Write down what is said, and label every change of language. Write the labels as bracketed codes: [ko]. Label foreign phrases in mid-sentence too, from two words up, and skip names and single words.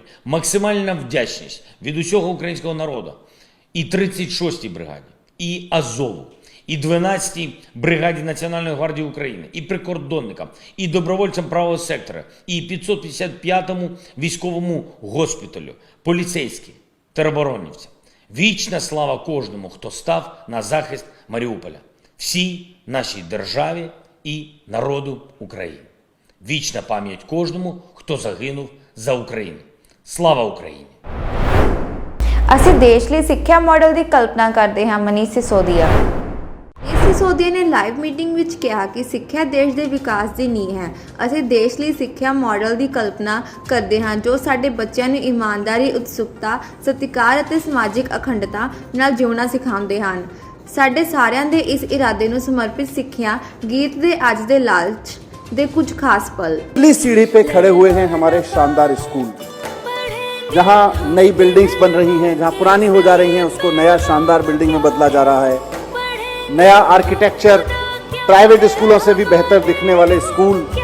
[uk] Максимальна вдячність від усього українського народу і 36-й бригаді, і Азову, і 12-й бригаді Національної гвардії України, і прикордонникам, і добровольцям правого сектора, і 555-му військовому госпіталю, поліцейським, тероборонівцям. Вічна слава кожному, хто став на захист Маріуполя, всій нашій державі і народу України. Вічна пам'ять кожному, хто загинув за Україну. Слава Україні! [pa] ਅਸੀਂ ਦੇਸ਼ ਲਈ ਸਿੱਖਿਆ ਮਾਡਲ ਦੀ ਕਲਪਨਾ ਕਰਦੇ ਹਾਂ ਮਨੀਸ਼ ਸਿਸੋਦੀਆ। ਇਸ ਸਿਸੋਦੀਆ ਨੇ ਲਾਈਵ ਮੀਟਿੰਗ ਵਿੱਚ ਕਿਹਾ ਕਿ ਸਿੱਖਿਆ ਦੇਸ਼ ਦੇ ਵਿਕਾਸ ਦੀ ਨੀਂਹ ਹੈ। ਅਸੀਂ ਦੇਸ਼ ਲਈ ਸਿੱਖਿਆ ਮਾਡਲ ਦੀ ਕਲਪਨਾ ਕਰਦੇ ਹਾਂ ਜੋ ਸਾਡੇ ਬੱਚਿਆਂ ਨੂੰ ਇਮਾਨਦਾਰੀ, ਉਤਸੁਕਤਾ, ਸਤਿਕਾਰ ਅਤੇ ਸਮਾਜਿਕ ਅਖੰਡਤਾ ਨਾਲ ਜਿਉਣਾ ਸਿਖਾਉਂਦੇ ਹਨ। ਸਾਡੇ ਸਾਰਿਆਂ ਦੇ ਇਸ ਇਰਾਦੇ ਨੂੰ ਸਮਰਪਿਤ ਸਿੱਖਿਆ ਗੀਤ ਦੇ ਅੱਜ ਦੇ ਲਾਲਚ ਦੇ [hi] कुछ खास पल। पहली सीढ़ी पे खड़े हुए हैं हमारे शानदार स्कूल, जहां नई बिल्डिंग्स बन रही हैं, जहां पुरानी हो जा रही हैं उसको नया शानदार बिल्डिंग में बदला जा रहा है। नया आर्किटेक्चर, प्राइवेट स्कूलों से भी बेहतर दिखने वाले स्कूल।